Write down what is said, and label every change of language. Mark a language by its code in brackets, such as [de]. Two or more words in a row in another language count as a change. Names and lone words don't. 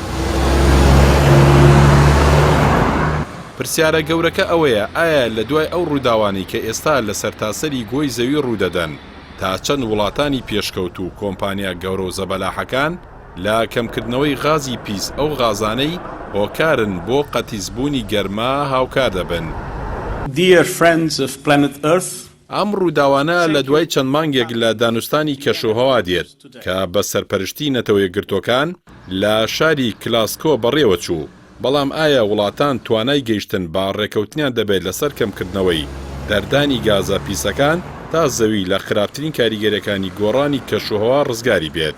[ckb] پرسیارە گەورەکە ئەوەیە ئایا لە دوای ئەو ڕووداوانی کە ئێستا لە سەرتاسەری گۆی زەوی ڕوودەدەن تا چەند وڵاتانی پێشکەوت و کۆمپانیا گەورە و زەبەلاحەکان لە کەمکردنەوەی غازی پیس ئەو غازانەی هۆکارن بۆ قەتیزبوونی گەرما هاوکار دەبن. [en] Dear friends of planet Earth، [ckb] ئەم ڕووداوانە لە دوای چەند مانگێک لە دانوستانی کەشوهەوا دێت کە بە سەرپەرشتی نەتەوە یەکگرتووەکان لە شاری کلاسکۆ بەڕێوە چوو. بەڵام ئایا وڵاتان توانای گەیشتن با ڕێکەوتنیان دەبێت لەسەر کەمکردنەوەی دەردانی گازە پیسەکان تا زەوی لە خراپترین کاریگەریەکانی گۆڕانی کەشوهەوا ڕزگاری بێت.